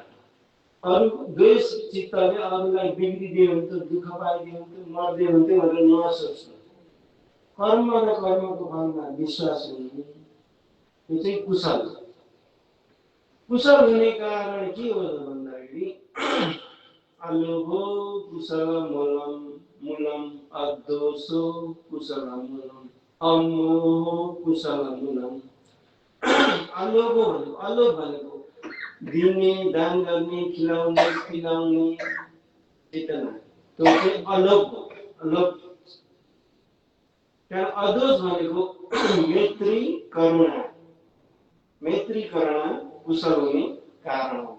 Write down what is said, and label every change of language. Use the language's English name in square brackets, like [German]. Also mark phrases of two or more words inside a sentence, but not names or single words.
[Nepali] अरू द्वेष चित्तले अरूलाई बिग्रिदियो भने त, दुःख पाइदियो भने त, मर्दियो भने त भनेर नसोच्नु। कर्म र कर्मको फलमा विश्वास हुनु, यो चाहिँ कुशल। कुशल हुने कारण के हो भन्दाखेरि [Pali] अलोभो कुशल मूलम अदोषो कुशल मूलम अमोहो कुशल मूलम। [Nepali] अलोभो भनेको दिने, दान गर्ने, खिलाउने, पिलाउने चेतना, त्यो चाहिँ अलोभ हो। त्यहाँ अदोष भनेको मैत्री करुणा कुशल हुने कारण हो।